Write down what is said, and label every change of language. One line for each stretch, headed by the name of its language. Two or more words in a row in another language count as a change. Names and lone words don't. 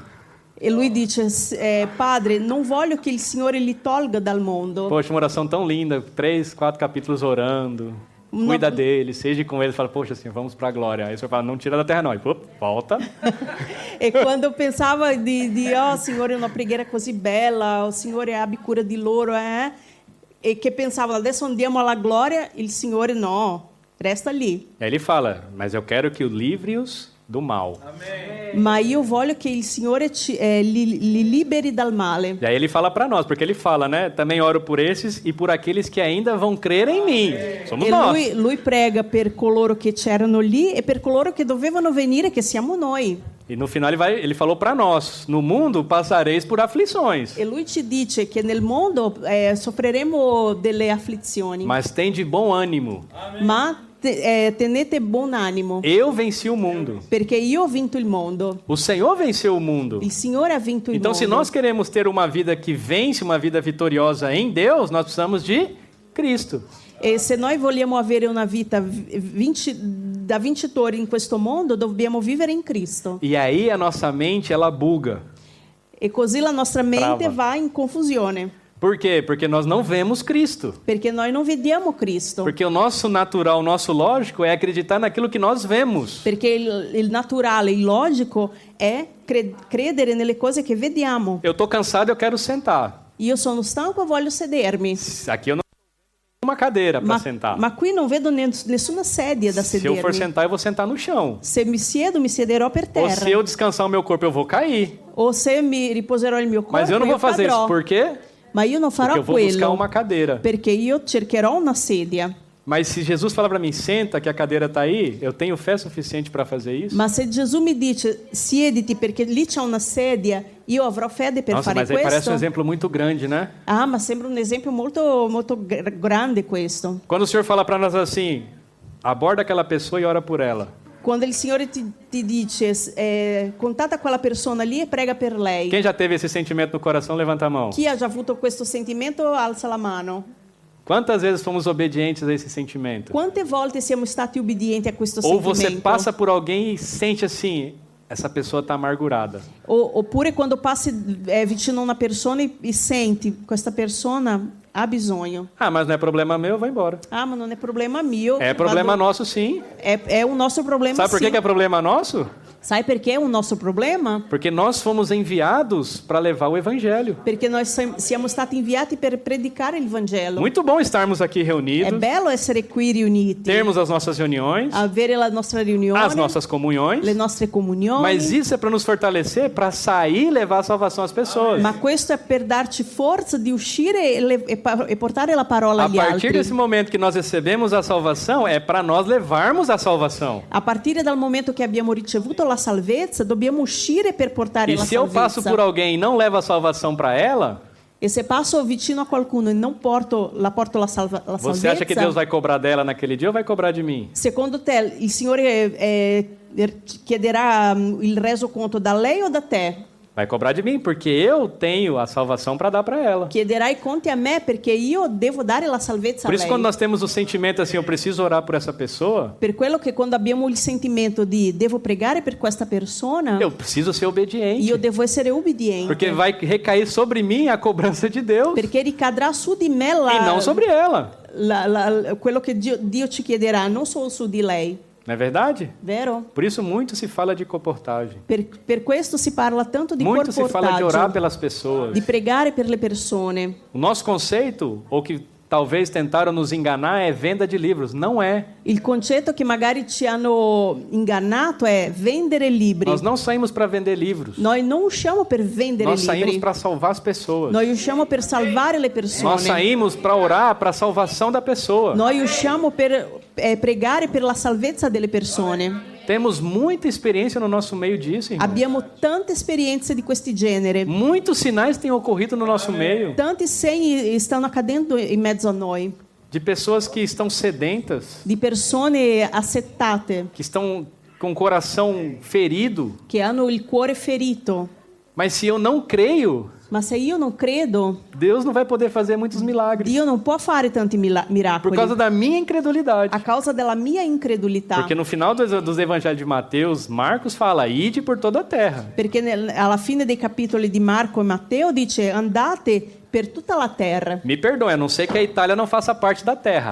Italian: e lui dice, Padre, non voglio che il Signore li tolga dal mondo.
Portuguese: Poxa, uma oração tão linda, 3, 4 capítulos orando. Cuida deles, seja com eles. Fala, poxa, assim, vamos para a glória. Aí o Senhor fala, não tira da terra não. E, pô, volta.
Italian: E quando pensava oh Signore, una preghiera così bella, o Signore abbi cura di loro, e che pensava, adesso andiamo alla gloria, il Signore no, resta lì.
Portuguese: E aí ele fala, mas eu quero que o livre-os do mal.
Italian: Ma io voglio che il Signore li liberi dal male.
Portuguese: E aí ele fala para nós, porque ele fala, né? Também oro por esses e por aqueles que ainda vão crer em mim. Somos E nós.
Italian: lui prega per coloro che c'erano lì e per coloro che dovevano venire, che siamo noi.
Portuguese: E no final ele falou para nós, no mundo passareis por aflições,
Italian: E lui ci dice che nel mondo soffriremo delle afflizioni,
Portuguese: mas tem de bom ânimo.
Italian: ma tenete buon animo,
Portuguese: Eu venci o mundo.
Italian: perché io ho vinto il mondo.
Portuguese: O Senhor venceu o mundo.
Italian: Il Signore ha vinto il
Portuguese: Então,
Italian: mondo.
Portuguese: se nós queremos ter uma vida que vence, uma vida vitoriosa em Deus, nós precisamos de Cristo.
Italian: E se noi vogliamo avere una vita da vincitori in questo mondo, dobbiamo vivere in Cristo.
Portuguese: E aí a nossa mente, ela buga.
Italian: E così la nostra mente
Portuguese: Trava.
Italian: va in confusione,
Portuguese: Por quê? Porque nós não vemos Cristo.
Italian: perché noi non vediamo Cristo.
Portuguese: Porque o nosso natural, o nosso lógico é acreditar naquilo que nós vemos.
Italian: Perché il naturale, il logico è credere nelle cose che vediamo.
Portuguese: Eu estou cansado, eu quero sentar.
Italian: Io sono stanco e voglio sedermi.
Portuguese: Aqui eu não tenho uma cadeira para sentar.
Italian: Ma qui non vedo nessuna sedia da
Portuguese: Se eu for
Italian: sedermi.
Portuguese: sentar, eu vou sentar no chão.
Italian: Se mi siedo, mi siederò per
Portuguese: Ou
Italian: terra.
Portuguese: se eu descansar o meu corpo, eu vou cair.
Italian: O se mi riposerò il mio corpo,
Portuguese: Mas eu não vou fazer
Italian: cadrò.
Portuguese: isso. Por quê?
Italian: Ma io non farò
Portuguese: Porque eu vou buscar
Italian: quello,
Portuguese: uma cadeira.
Italian: perché io cercherò una sedia.
Portuguese: Mas se Jesus fala para mim, senta que a cadeira está aí, eu tenho fé suficiente para fazer isso?
Italian: Ma se Gesù mi dice siediti perché lì c'è una sedia, io avrò fede per
Portuguese: Nossa,
Italian: fare
Portuguese: mas aí parece
Italian: questo?
Portuguese: um exemplo muito grande, né?
Italian: Ah, ma sembra un esempio molto grande questo.
Portuguese: Quando o Senhor fala para nós assim, aborda aquela pessoa e ora por ela.
Italian: Quando il Signore ti dice contatta quella persona lì e prega per lei.
Portuguese: Quem já teve esse sentimento no coração, levanta a mão.
Italian: Chi ha già avuto questo sentimento alza la mano.
Portuguese: Quantas vezes fomos obedientes a esse sentimento?
Italian: Quante volte siamo stati ubbidienti a questo
Portuguese: Ou
Italian: sentimento?
Portuguese: você passa por alguém e sente assim, essa pessoa está amargurada.
Italian: Oppure quando passi vicino a una persona e senti questa persona ha bisogno.
Portuguese: Ah, mas não é problema meu, eu vou embora.
Italian: Ah, ma non è problema mio.
Portuguese: É problema
Italian: vado-
Portuguese: nosso sim. É o nosso problema, Sabe por sim. que é problema nosso?
Italian: Sai perché è un nostro problema?
Portuguese: Porque nós fomos enviados para levar o evangelho.
Italian: Perché noi siamo stati inviati per predicare il Vangelo.
Portuguese: Muito bom estarmos aqui
Italian: È
Portuguese: reunidos,
Italian: bello essere qui riuniti,
Portuguese: termos as nossas reuniões,
Italian: avere la nostra riunione,
Portuguese: as nossas comunhões,
Italian: le nostre comunioni.
Portuguese: mas isso é para nos fortalecer, para sair e levar a salvação às pessoas.
Italian: Ma questo è per darci forza di uscire e portare la parola
Portuguese: A
Italian: agli
Portuguese: partir
Italian: altri.
Portuguese: desse momento que nós recebemos a salvação, é para nós levarmos a salvação.
Italian: A partire dal momento che abbiamo ricevuto la salvezza, dobbiamo uscire per portare
Portuguese: E
Italian: la
Portuguese: se eu passo
Italian: salvezza.
Portuguese: por alguém e não levo a salvação para ela,
Italian: E se passo vicino a qualcuno e non porto la
Portuguese: você acha que Deus
Italian: salvezza,
Portuguese: vai cobrar dela naquele dia ou vai cobrar de mim?
Italian: secondo te il Signore chiederà il resoconto da lei o da te?
Portuguese: Vai cobrar de mim, porque eu tenho a salvação para dar para ela.
Italian: Chiederà i conti a me perché io devo dare la salvezza
Portuguese: Por
Italian: a
Portuguese: isso,
Italian: lei.
Portuguese: quando nós temos o sentimento assim, eu preciso orar por essa pessoa,
Italian: Per quello che quando abbiamo il sentimento di devo pregare per questa persona,
Portuguese: eu preciso ser obediente.
Italian: io devo essere ubbidiente.
Portuguese: Porque vai recair sobre mim a cobrança de Deus
Italian: Perché ricadrà su di me
Portuguese: e não sobre ela.
Italian: quello che Dio ci chiederà, non solo su di lei,
Portuguese: Não é verdade?
Italian: vero?
Portuguese: Por isso muito se fala de comportagem.
Italian: Per questo si parla tanto di
Portuguese: Muito se fala de orar
Italian: comportaggio,
Portuguese: pelas pessoas.
Italian: di pregare per le persone.
Portuguese: O nosso conceito, ou que talvez tentaram nos enganar, é venda de livros. Não é.
Italian: Il concetto che magari ci hanno ingannato è vendere libri.
Portuguese: Nós não saímos para vender livros.
Italian: Noi non usciamo per vendere
Portuguese: Nós saímos
Italian: libri,
Portuguese: para salvar as pessoas.
Italian: noi usciamo per salvare le persone.
Portuguese: Nós saímos para orar para a salvação da pessoa.
Italian: Noi usciamo per pregare per la salvezza delle persone.
Portuguese: Temos muita experiência no nosso meio disso, irmão.
Italian: Abbiamo tante esperienze di questi genere.
Portuguese: Muitos sinais têm ocorrido no nosso meio
Italian: Tanti segni stanno accadendo in mezzo a noi,
Portuguese: de pessoas que estão sedentas,
Italian: di persone assettate,
Portuguese: que estão com o coração ferido.
Italian: che hanno il cuore ferito.
Portuguese: Mas se eu não creio,
Italian: Ma se io non credo,
Portuguese: Deus não vai poder fazer muitos milagres
Italian: Dio non può fare tanti
Portuguese: por
Italian: miracoli
Portuguese: causa da minha incredulidade.
Italian: a causa della mia incredulità.
Portuguese: Porque no final dos evangelhos de Mateus, Marcos fala: ide por toda a terra.
Italian: Perché alla fine dei capitoli di Marco e Matteo dice andate per tutta la terra.
Portuguese: Me perdoe, a não ser que a Itália não faça parte da terra.